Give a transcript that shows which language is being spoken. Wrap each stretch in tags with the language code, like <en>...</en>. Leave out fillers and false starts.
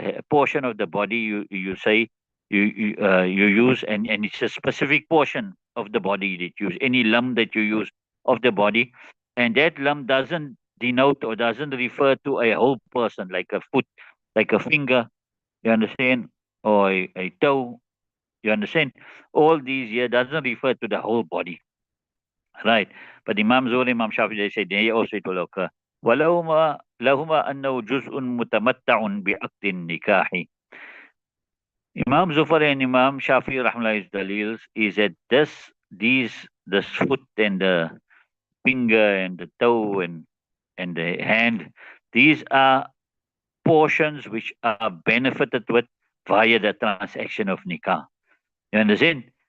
<en>portion of the body you say you use, and it's a specific portion of the body that you use, any lump that you use of the body, and that lump doesn't denote or doesn't refer to a whole person, like a foot, like a finger, you understand, or a toe, you understand. All these here doesn't refer to the whole body, right? But Imam Zuhri, Imam Shafi, they say they also it will occur.</en> <ar>ولهما أنه جزء متمتع بعقد النكاح.</ar> <en>Imam Zufar and Imam Shafi Rahmallah's dalils is that the foot and the finger and the toe and the hand, these are portions which are benefited with via the transaction of nikah. You understand?</en>